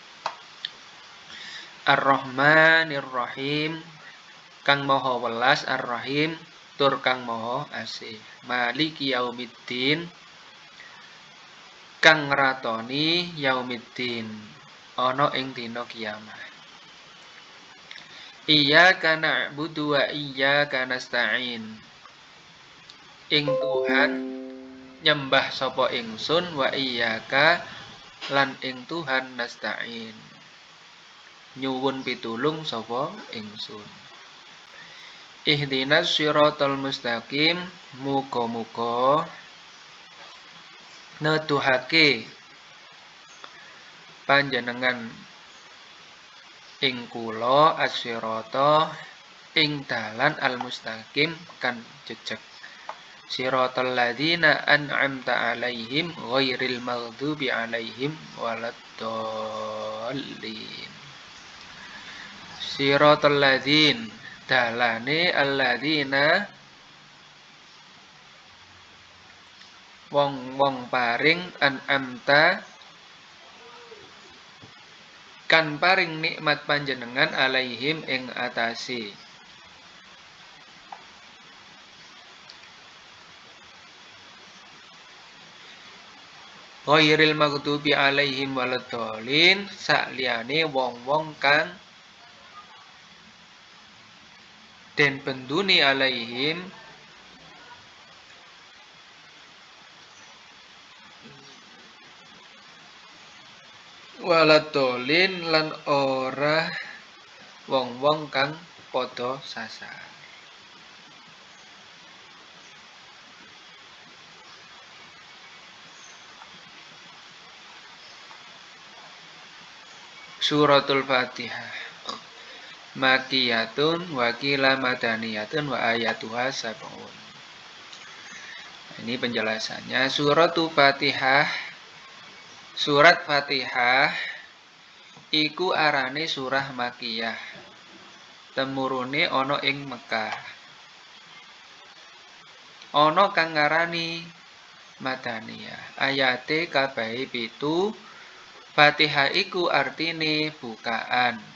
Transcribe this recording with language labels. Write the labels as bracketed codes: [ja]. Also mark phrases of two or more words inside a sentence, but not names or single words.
[ar] الرحمن الرحيم [jv] kang maha welas, Ar-Rahim tur kang maha asih. [ar] مالك يوم الدين [jv] kang ngratoni yaumiddin ana ing dina kiamat. [ar] إياك نعبد وإياك نستعين. [jv] Ing Tuhan nyembah sapa ingsun [ar] وإياك [jv] lan ing Tuhan nasta'in. Nyuwun pitulung sapa ingsun. [ar] اهدنا الصراط المستقيم. [jv] Muga-muga neduhake panjenengan ing kula as-sirata ing dalan al-mustaqim kan jejeg. [ar] صراط الذين أنعمت عليهم غير المغضوب عليهم ولا الضالين. صراط الذين [jv] dalane alladzina wong-wong paring an'amta kan paring nikmat panjenengan alaihim ing atase. [ar] غير المغضوب عليهم ولا الضالين [jv] sakliyane wong-wong kang den benduni [ar] عليهم ولا الضالين [jv] lan ora wong-wong kang padha sasar. [ar] سورة الفاتحة مكية وقيل مدنية وآياتها سبع. [id] Ini penjelasannya. [jv] Suratul Fatihah, surat Fatihah iku arane surah Makiyah. Temurune ana ing Mekah. Ana kang ngarani Madaniyah. Ayate kabehe 7. Fatihah iku artine bukaan.